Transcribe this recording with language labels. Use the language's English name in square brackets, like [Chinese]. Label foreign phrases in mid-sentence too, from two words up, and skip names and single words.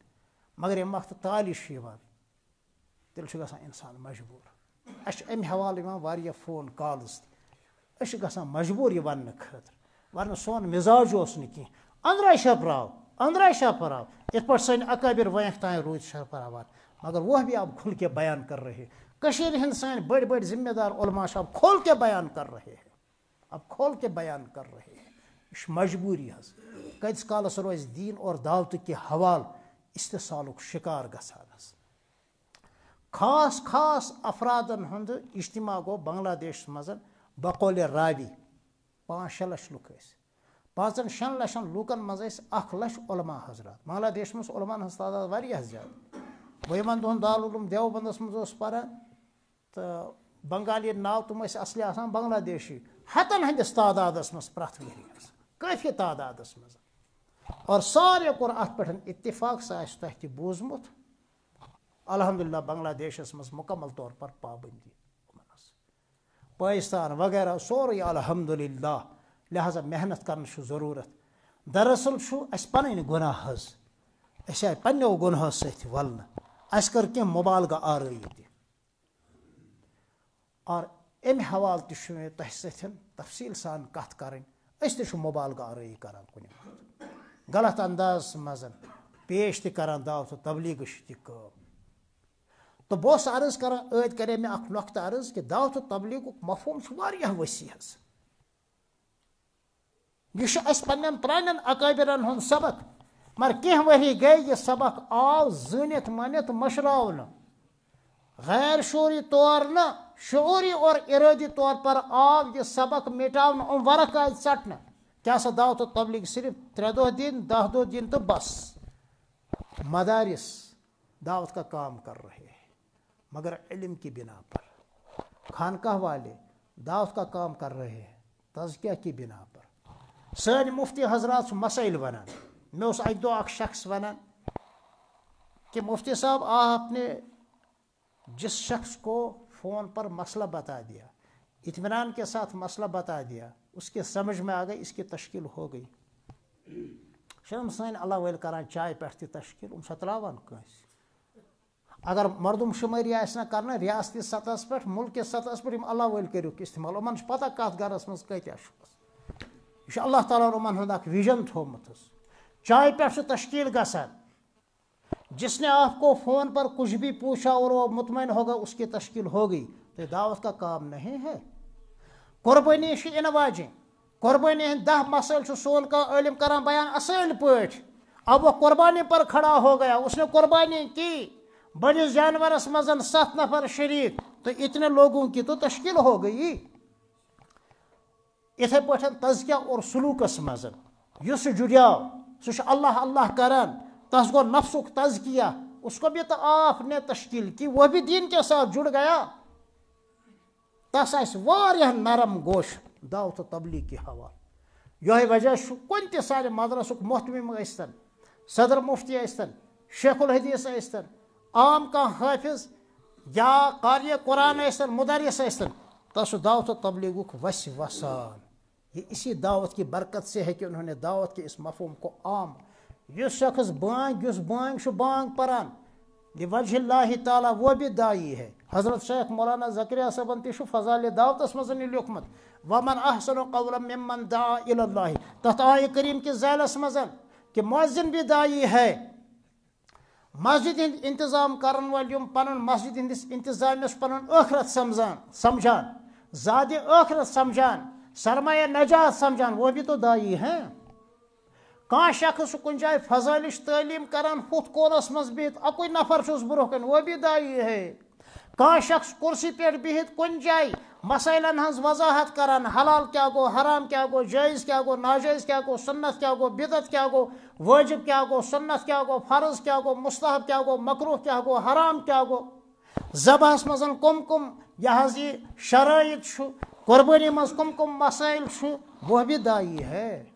[Kashmiri] مگر ییٚمہِ وقتہٕ تالہِ چھُ یِوان تیٚلہِ چھُ گژھان انسان مجبوٗر اَسہِ چھُ امہِ حوالہٕ یِوان واریاہ فون کالٕز تہِ أسۍ چھِ گژھان مجبوٗر یہِ وننہٕ خٲطرٕ ورنہٕ سون مزاج اوس نہٕ کینٛہہ أنٛدرے چھپراو یِتھ پٲٹھۍ سٲنۍ اکٲبر وۄنیُک تانۍ روٗدۍ چھپراوان [Urdu] مگر وہ بھی اب کھل کے بیان کر رہے [Kashmiri] کٔشیٖرِ ہٕنٛدۍ سٲنۍ بٔڑۍ بٔڑۍ ذمہ دار علما چھِ [Urdu] اب کھول کے بیان کر رہے ہیں اب کھول کے بیان کر رہے ہیں [Kashmiri] یہ چھِ مجبوٗری حظ کۭتِس کالس روزِ دیٖن اور دعوتہٕ کہِ حوالہٕ استحصالُک شِکار گژھان حظ خاص خاص افرادن ہُنٛد اجتماع گوٚو بنگلہ دیشس منٛز بقولِ راوی 5-6 لچھ لُکھ ٲسۍ 5-6 لچھن لوٗکن منٛز ٲسۍ 1 لچھ علما حضرات بنگلہ دیشس منٛز علماہن ہٕنٛز تعداد واریاہ زیادٕ بہٕ یِمن دۄہن دارالعلوم دیوبندس منٛز اوسُس پران تہٕ بنگالی ناو تِم ٲسۍ اصلی آسان بنگلہ دیشی ہتن ہٕنٛدِس تعدادس منٛز پرٛٮ۪تھ ؤری حظ کٲفی تعدادس منٛز اور ساروٕے کوٚر اتھ پٮ۪ٹھ اتفاق سُہ آسہِ تۄہہِ تہِ بوٗزمُت الحمدللہ بنگلہ دیشس منٛز [Urdu] مکمل طور پر پابندی [Kashmiri] پاکستان وغیرہ سورُے الحمدللہ لہذا محنت کرنٕچ چھُ ضروٗرت دراصل چھُ اَسہِ پنٕنۍ گۄناہ حظ أسۍ آیہِ پننیو گۄنہو سۭتۍ ولنہٕ اَسہِ کٔر کینٛہہ مُبالغہ آرٲیی تہِ اور امہِ حوالہٕ تہِ چھُ مےٚ تۄہہِ سۭتۍ تفصیٖل سان کتھ کرٕنۍ أسۍ تہِ چھِ مُبالغہ آرٲیی کران کُنہِ وقتہٕ غلط اندازس منٛز پیش تہِ کران دعوت تبلیغٕچ تہِ کٲم تہٕ بہٕ اوسُس عرض کران ٲدۍ کرے مےٚ اکھ نۄقطہٕ عرض کہِ دعوت تبلیغُک مفہوٗم چھُ واریاہ وسیع حظ یہ چھُ اَسہِ پننٮ۪ن پرانٮ۪ن اکٲبرن ہُنٛد سبق مگر کینٛہہ ؤری گٔے یہِ سبق آو زٲنِتھ مٲنِتھ مٔشراونہٕ غیر شعوری طور نہٕ [Urdu] شعوری اور ارٲدی طور پر [Kashmiri] آو یہ سبق مٹاونہٕ یِم ورق آیہِ ژٹنہٕ کیٛاہ سا دعوت تبلیغ صرف 3 دۄہ دِنۍ 10 دۄہ دِنۍ تہٕ بس [Urdu] مدارس دعوت کا کام کر رہے ہیں مگر علم کی بنا پر خانقاہ والے دعوت کا کام کر رہے ہیں تزکیہ کی بنا پر [Kashmiri] سٲنۍ مفتی حضرات چھِ مسائل ونان مےٚ اوس اکہِ دۄہ اکھ شخص ونان کہ [Urdu] مفتی صاحب آپ نے جس شخص کو فون پر مسئلہ بتا دیا اطمینان کے ساتھ مسئلہ بتا دیا اس کے سمجھ میں آ گئی اس کی تشکیل ہو گئی [Kashmiri] شرم سٲنۍ اللہ وٲلۍ کران چایہِ پٮ۪ٹھ تہِ تشکیل چھا تراوان کٲنٛسہِ اگر مردم شُمٲری آسہِ نہ کرنہٕ ریاستی سطحس پٮ۪ٹھ مُلکہِ سطحس پٮ۪ٹھ یِم اللہ وٲلۍ کٔرِکھ استعمال یِمن چھِ پتہ کتھ گرس منٛز کۭتیاہ چھُ یہ چھُ اللہ تعالیٰ ہن یِمن ہُنٛد اکھ وِجن تھوٚومُت حظ چایہِ پٮ۪ٹھ چھُ تشکیل گژھان [Urdu] جس نے آپ کو فون پر کچھ بھی پوچھا اور وہ مطمئن ہوگا اس کی تشکیل ہو گئی تو دعوت کا کام نہیں ہے [Kashmiri] قربانی چھِ یِنہٕ واجیٚنۍ قربانی ہٕنٛدۍ 10 مسائل چھُ سون کانٛہہ عٲلم کران بیان اصل پٲٹھۍ [Urdu] اب وہ قربانی پر کھڑا ہو گیا اس نے قربانی کی [Kashmiri] بڑس جانورس منٛز 7 نفر شریک [Urdu] تو اتنے لوگوں کی تو تشکیل ہو گئی [Kashmiri] اتھے پٲٹھۍ تزکیہ اور سلوکس مز یس جڑیاو سہ اللہ اللہ کران تس گو نفسک تزکیہ [Urdu] اس کو بھی تو آپ نے تشکیل کی وہ بھی دین کے ساتھ جڑ گیا [Kashmiri] تس آہ نرم گوش [Urdu] دعوت و تبلیغ کی حوالہ [Kashmiri] یہ وجہ کن تہ سانہ مدرسک محتمم ٲسۍتن صدر مفتی ٲسۍتن شیخ الحدیث ٲسۍتن عام کانٛہہ حافظ یا قاری قرآن ٲسۍتن مدرس ٲسۍتن تس دعوت و تبلیغک وس وسان [Urdu] یہ اسی دعوت کی برکت سے ہے کہ انہوں نے دعوت کے اس مفہوم کو عام [Kashmiri] یہ شخص بانگ بانگ پران [Arabic] لوجہ اللہ تعالیٰ [Urdu] وہ بھی دائی ہے [Kashmiri] حضرت شیخ مولانا زکریا صاحبن تہ فضائل دعوتس مز لیکھمت [Arabic] ومن احسن قولا ممن دعا الی اللہ [Kashmiri] تتھ آیہ کریم کے ذیلس مز [Urdu] کہ مؤذن بھی دائی ہے [Kashmiri] مسجد ہند انتظام کرن وال یم پنن مسجد ہندس انتظامیس پنن آخرت سمجھان زیادہ آخرت سمجھان سرمایہ نجات سمجھان [Urdu] وہ بھی تو دائی ہیں [Kashmiri] کان شخص کن جائے فضائلش تعلیم کران ہتھ کونس مز بہت اکوئی نفر چھس برہ کن [Urdu] وہ بھی دائی ہے [Kashmiri] کان شخص کرسی پہ بہت کن جائے مسائلن ہنز وضاحت کران حلال کیا گو حرام کیا گو جائز کیا گو ناجائز کیا گو سنت کیا گو بدعت کیا گو واجب کیا گو سنت کیا گو فرض کیا گو مستحب کیا گو مکروہ کیا گو حرام کیا گو ذبحس مزن کم کم یہ شرائط چھو قربانی مز کم کم مسائل چھو [Urdu] وہ بھی دائی ہے